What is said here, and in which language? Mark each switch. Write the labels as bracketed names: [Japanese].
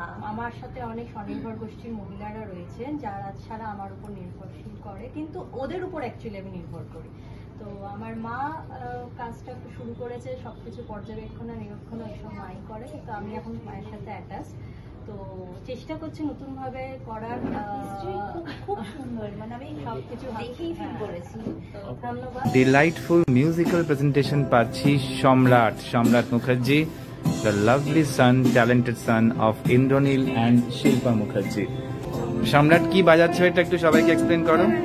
[Bangla] আমার সাথে অনেক স্বনির্ভর গোষ্ঠীর মহিলারা রয়েছেন যারা ছাড়া আমার উপর নির্ভরশীল করে, কিন্তু ওদের উপর অ্যাকচুয়ালি আমি নির্ভর করি। তো আমার মা কাজটা শুরু করেছে, সবকিছু পর্যবেক্ষণ নিরীক্ষণ এসব মাই করে, কিন্তু আমি এখন মায়ের সাথে অ্যাটাচ। তো চেষ্টা করছি নতুন ভাবে করার। খুব সুন্দর, মানে আমি সবকিছু দেখেই ফিল করেছি। তো ধন্যবাদ। [English] delightful musical presentation [Bangla] পাচ্ছি [English] Samrat Mukherjee, the lovely son, talented son of Indranil and Shilpa Mukherjee. [Bangla] সম্রাট কি বাজাচ্ছ এটা একটু সবাইকে এক্সপ্লেন করো।